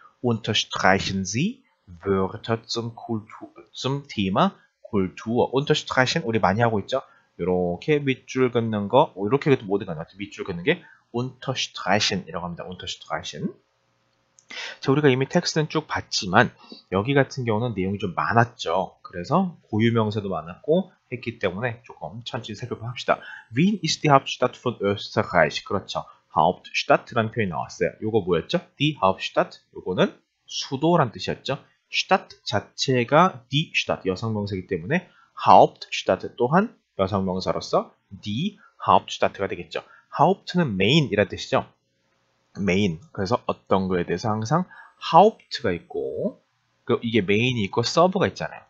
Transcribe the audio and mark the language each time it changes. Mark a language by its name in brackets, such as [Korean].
[German] Unterstreichen Sie Wörter zum Thema Kultur. [Korean] Unterstreichen 우리 많이 하고 있죠. 이렇게 밑줄 긋는 거, 이렇게 해도 모든 거 같아요. 밑줄 긋는 게 unterstreichen 이라고 합니다. unterstreichen. 자, 우리가 이미 텍스트는 쭉 봤지만 여기 같은 경우는 내용이 좀 많았죠. 그래서 고유명사도 많았고 했기 때문에 조금 천천히 살펴봅시다. [German] Wien ist die Hauptstadt von Österreich. [Korean] 그렇죠. Hauptstadt라는 표현이 나왔어요. 요거 뭐였죠? Die Hauptstadt. 요거는 수도란 뜻이었죠. Stadt 자체가 die Stadt 여성명사이기 때문에 Hauptstadt 또한 여성명사로서 die Hauptstadt가 되겠죠. Haupt는 메인이라는 뜻이죠. 메인. 그래서 어떤 거에 대해서 항상 Haupt가 있고 이게 메인이 있고 서브가 있잖아요.